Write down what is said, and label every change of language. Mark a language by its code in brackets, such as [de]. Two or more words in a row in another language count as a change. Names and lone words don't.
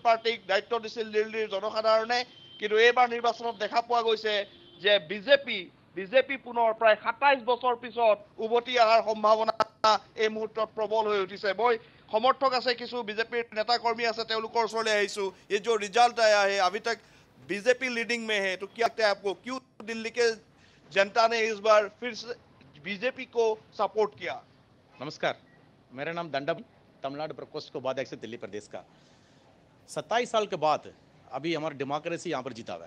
[as] পাৰ্টিক দায়িত্ব দিছিল দিল্লীৰ জনসাধাৰণে কিন্তু এইবাৰ নিৰ্বাচনত দেখা পোৱা গৈছে যে বিজেপি পুনৰ প্ৰায় 27 বছৰ পিছত উভতি অহাৰ সম্ভাৱনা এই মুহূৰ্তত প্ৰবল হৈ উঠিছে মই সমৰ্থক আছে কিছু বিজেপিৰ নেতা কৰ্মী আছে তেওঁলোকৰ ওচৰলৈ আহিছো এই [hi] जो रिजल्ट आया है अभी तक बीजेपी लीडिंग में है तो क्या लगता है आपको क्यों दिल्ली के जनता ने इस बार फिर से बीजेपी को सपोर्ट किया? नमस्कार, मेरा नाम दंडम तमिलनाडु प्रकोष्ठ को उपाध्यक्ष दिल्ली प्रदेश का 27 साल के बाद अभी हमारा डेमोक्रेसी यहाँ पर जीता हुआ है।